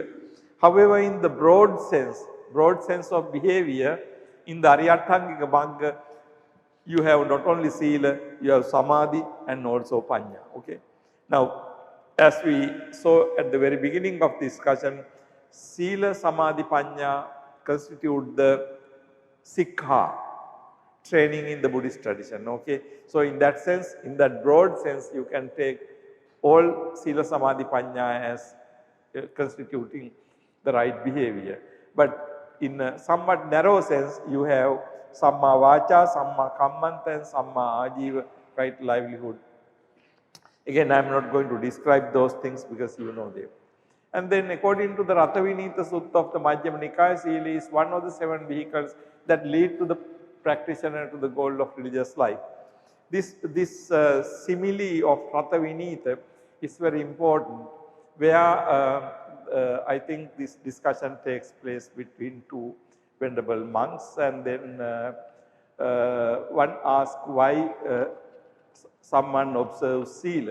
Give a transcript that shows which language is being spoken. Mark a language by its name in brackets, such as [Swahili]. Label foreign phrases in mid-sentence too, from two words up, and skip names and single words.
[English] However, in the broad sense of behavior, in the [Pali] Aryathangika Magga, [English] you have not only sila, you have samadhi and also panya. Okay. Now, as we saw at the very beginning of the discussion, [Pali] sila, samadhi, panya [English] constitute the sikha, training in the Buddhist tradition. Okay. So in that sense, in that broad sense, you can take all [Pali] sila, samadhi, panya [English] as constituting the right behavior. But in a somewhat narrow sense, you have [Pali] samma vacha, samma kammanta, [English] and [Pali] samma ajiva, [English] right livelihood. Again, I am not going to describe those things because you know them. And then according to the Rathavinita Sutta of the Madhyama Nikaya, sila is one of the 7 vehicles that lead to the practitioner to the goal of religious life. This simile of Rathavinita is very important, where I think this discussion takes place between 2 venerable monks, and then one asks why someone observes sila.